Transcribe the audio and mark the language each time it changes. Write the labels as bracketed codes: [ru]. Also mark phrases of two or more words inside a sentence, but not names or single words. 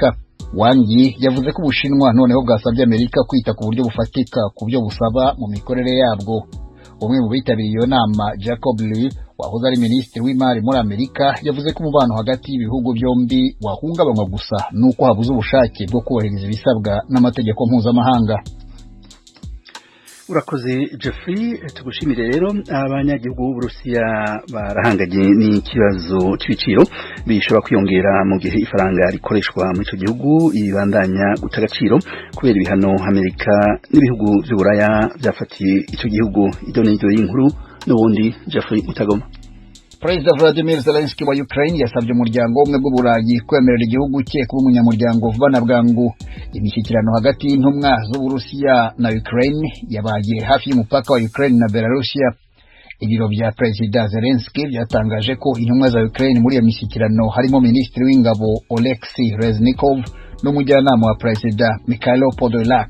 [rw] Wang Yi yavuze ko Ubushinwa noneho bwasabye Amerika kwita ku buryo bufatika ku byo busaba mu mikorere yabwo. Umwe mu bitabiriye iyo nama, Jacob Lew, wahoze ari minisitiri w'imari muri Amerika, yavuze ko umubano hagati y'ibihugu byombi wahungabanywa gusa nuko habuze ubushake bwo kubahiriza ibisabwa n'amategeko mpuzamahanga. Urakoze Jeffrey, tugushimire rero. [rn] Abanyagihugu b'Uburusiya barahanganye n'ikibazo c'ibiciro bishobora kwiyongera mu gihe ifaranga rikoreshwa muri ico gihugu ibandanya guta agaciro kubera ibihano Amerika n'ibihugu vy'Uburaya vyafatiye ico gihugu. Ido n'iryo y'inkuru n'ubundi Jeffrey Mutagoma. [rw] Perezida Vladimir Zelensky wa Ukraine yasabye umuryango w'ubumwe bw'Uburayi kwemerera igihugu cye kuba umunyamuryango vuba na bwangu. Imishyikirano hagati y'intumwa z'Uburusiya na Ukraine yabaye hafi y'umupaka wa Ukraine na Belarusiya. [rn] Ibiro vya Perezida Zelensky byatangaje ko intumwa za Ukraine muri iyo mishyikirano harimo Minisitiri w'Ingabo Oleksiy Reznikov n'umujyanama wa Perezida Mikhailo Podolyak.